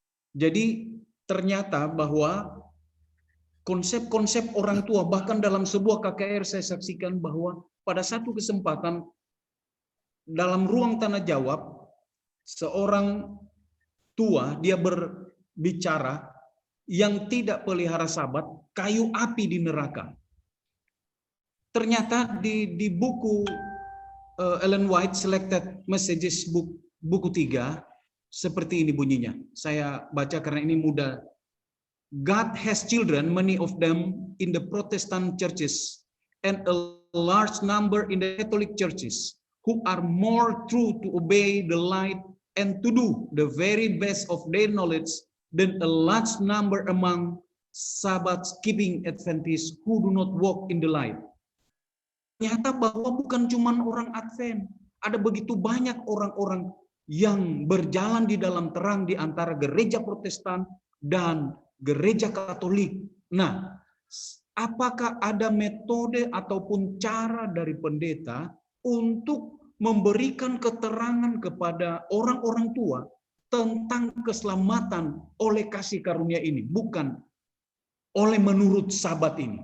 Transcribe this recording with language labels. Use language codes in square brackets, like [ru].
[id] Jadi ternyata bahwa konsep-konsep orang tua, bahkan dalam sebuah KKR saya saksikan bahwa pada satu kesempatan dalam ruang tanya jawab, seorang tua dia berbicara yang tidak pelihara sabat, kayu api di neraka. Ternyata di buku Ellen White Selected Messages buku 3 seperti ini bunyinya. Saya baca karena ini mudah [en] God has children, many of them in the Protestant churches and a large number in the Catholic churches, who are more true to obey the light and to do the very best of their knowledge than a large number among Sabbath-keeping Adventists who do not walk in the light. [id] Ternyata bahwa bukan cuma orang Advent, ada begitu banyak orang-orang yang berjalan di dalam terang di antara gereja Protestan dan gereja Katolik. Nah, apakah ada metode ataupun cara dari pendeta untuk memberikan keterangan kepada orang-orang tua tentang keselamatan oleh kasih karunia ini, bukan oleh menurut Sabat ini?